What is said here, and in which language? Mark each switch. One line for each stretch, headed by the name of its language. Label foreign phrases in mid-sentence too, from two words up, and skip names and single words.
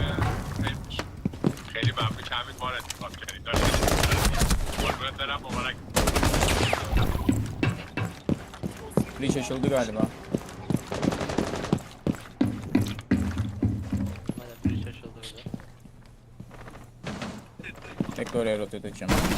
Persian: خیلی ممنون که همین ما رو انتخاب کردید. قربونت برم مبارک.
Turkish: açıldı galiba. Aynen bridge açıldı öyle. Tekrar oraya rotate edeceğim.